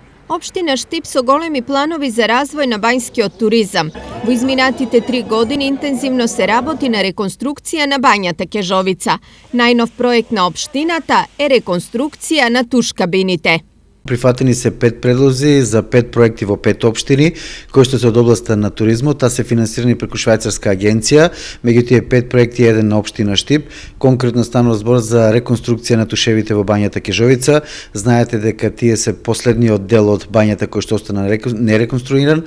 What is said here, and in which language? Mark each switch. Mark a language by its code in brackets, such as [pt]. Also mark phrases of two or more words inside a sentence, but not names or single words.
[mk] Општина Штип со големи планови за развој на Бањски од туризам. В изминатите 3 године интензивно се работи на реконструкција на Бањата Кежовица. Најнов проект на општината је реконструкција на туш кабините. Прифатени се 5 предлози за 5 проекти во 5 општини, кои што се од областа на туризмот, та се финансирани преку швајцарска агенција. Меѓу тие 5 проекти еден на општина Štip. Конкретно станува збор за реконструкција на тушевите во Бањата Кежовица. Знаете дека тие се последниот дел од бањата кој што остана нереконструиран.